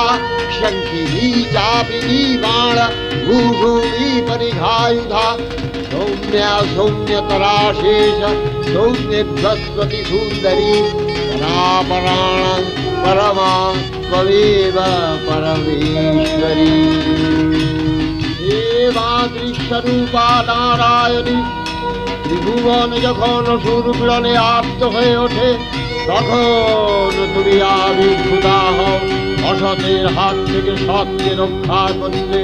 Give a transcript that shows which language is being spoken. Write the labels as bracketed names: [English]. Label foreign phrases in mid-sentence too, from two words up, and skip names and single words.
[Sanskrit] शङ्खिनी चापिनी बाण भूषूणी परिघायुधा। सौम्या सौम्यतरा शेष सौम्यध्वस्वती सुन्दरी। परापराणं परमा त्वमेव परमेश्वरी। দেবাদৃশ্যরূপা নারায়ণী। [Bangla] ত্রিভুবন যখন সুরপীড়নে আর্ত হয়ে ওঠে, তখন তুমি আবির্ভূতা হও অসতের হাত থেকে সৎকে রক্ষা করতে।